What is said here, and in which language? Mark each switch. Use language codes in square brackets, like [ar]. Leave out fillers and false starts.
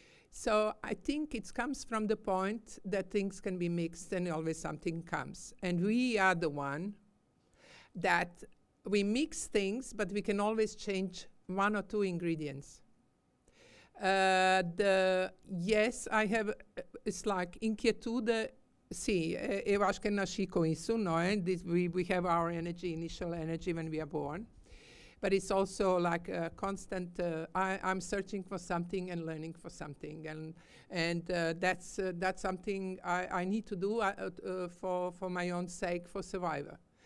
[en] So I think it comes from the point that things can be mixed and always something comes. And we are the one that we mix things, but we can always change one or two ingredients. Yes, I have, it's like inquietude. [pt] Sì, eu acho que nasci com isso, não é? [en] We have our energy, initial energy when we are born. But it's also like a constant, I'm searching for something and learning for something. And that's something I need to do for my own sake, for survival.